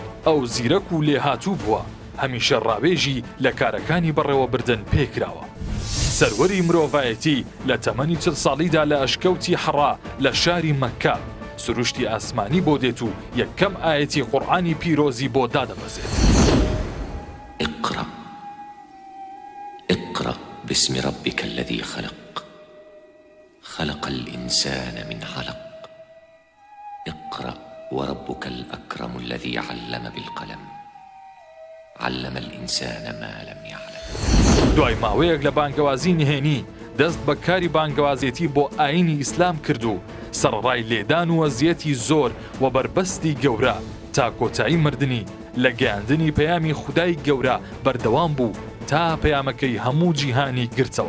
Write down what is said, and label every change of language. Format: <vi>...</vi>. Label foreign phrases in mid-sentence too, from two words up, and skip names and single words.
<ckb>ئەو زیرەک و لێهاتوو بووە، هەمیشە ڕاوێژی لە کارەکانی بەڕێوەبردن پێکراوە. سەروەری مرۆڤایەتی لە تەمەنی 40 ساڵیدا لە ئەشکەوتی حەڕا لە شاری مەککە سروشتی ئاسمانی بۆ دێت و یەکەم ئایەتی قورئانی پیرۆزی بۆ دادەبەزێت.</ckb> <ar>اقرأ باسم ربك الذي خلق الإنسان من علق اقرأ وربك الأكرم الذي علم بالقلم علم الإنسان ما لم يعلم.</ar> <ckb>دوای ماوەیەک لە بانگەوازی نهێنی دەست بە کاری بانگەوازێتی بۆ ئاینی ئیسلام کرد و سەرڕای لێدان و وەزیەتی زۆر و بەربەستی گەورە تا کۆتایی مردنی لە گەیاندنی پەیامی خودای گەورە بەردەوام بوو تا پەیامەکەی هەموو جیهانی گرتەوە.</ckb>